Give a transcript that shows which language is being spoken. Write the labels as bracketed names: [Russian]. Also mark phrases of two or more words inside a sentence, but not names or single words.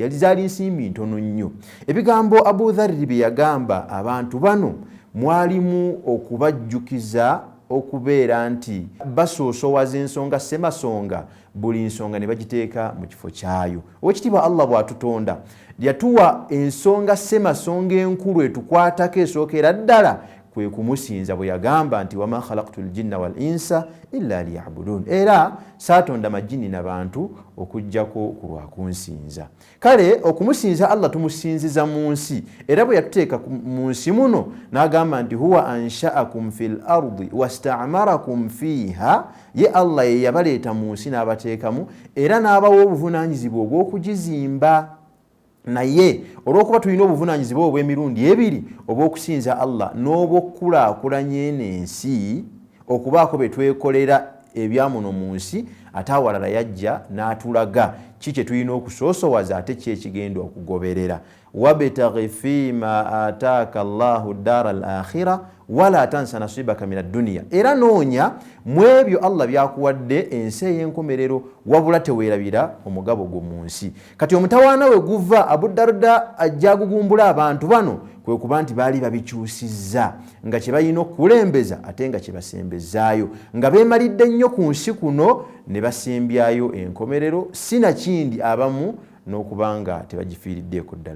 [Ganda] Yali zaali nsimbi ntono nnyo. Ebigambo Abu Dharri bye yagamba abantu bano mwalimu okubajjukiza okubeera nti basoosowaza ensonga semasonga, buli nsonga ne bagiteeka mu kifo kyayo. Owekitiibwa Allah bw'atutonda yatuwa ensonga semasonga enkulu etukwatako esookera ddala kwe kumusinza, bwe yagamba nti [Arabic] وما خلقت الجن والإنس إلا ليعبدون, [Ganda] era saatonda majini n'abantu okujjako ku lwa kunsinza. Kale okumusinza Allah tumusinziza mu nsi, era bwe yatuteeka mu nsi muno n'agamba nti [Arabic] هو أنشأكم في الأرض واستعمركم فيها, [Ganda] ye Allah ye yabaleeta mu nsi n'abateekamu era n'abawa obuvunaanyizibwa obw'okugizimba. Naye olw'okuba tulina obuvunaanyizibwa obw'emirundi ebiri, obw'okusinza Allah n'obw'okukulaakulanya eno ensi, okubaako be twekolera ebyamuno mu nsi, ate awalala yajja n'atulaga ki kye tulina okusoosowaza, ate ki ekigenda okugoberera. [Arabic] وابتغ فيما آتاك الله الدار الآخرة ولا تنس نصيبك من الدنيا, [Ganda] era noonya mu ebyo Allah byakuwadde ensi ey'enkomerero, wabula teweerabira omugabo gwo mu nsi. Kati omutawaana we guva Abu Darda ajja gugumbula abantu bano kwe kuba nti baali babikyusizza, nga kye balina okukulembeza ate nga kye basembezaayo, nga beemalidde nnyo ku nsi kuno ne basembyayo enkomerero, sinakindi abamu n'okubanga tebagifiiriddeeko ddala.